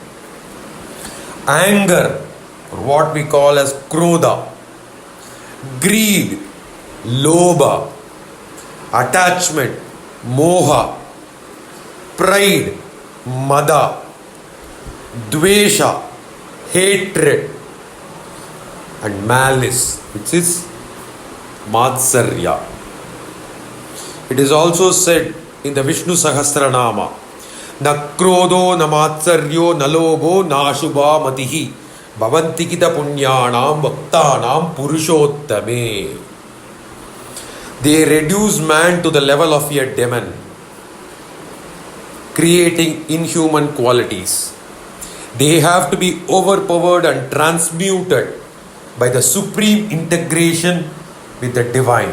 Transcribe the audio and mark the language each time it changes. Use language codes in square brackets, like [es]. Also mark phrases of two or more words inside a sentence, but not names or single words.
[en] anger or what we call as krodha, greed, lobha, attachment, moha, pride, mada, dvesha, hatred, and malice, which is matsarya. It is also said in the Vishnu Sahasranama, [sa] न क्रोधो न मात्सर्यो न लोभो न शुभ मतिः भवन्ति कित पुण्यानां वक्तानां पुरुषोत्तमे. [en] They reduce man to the level of a demon, creating inhuman qualities. They have to be overpowered and transmuted by the supreme integration with the divine.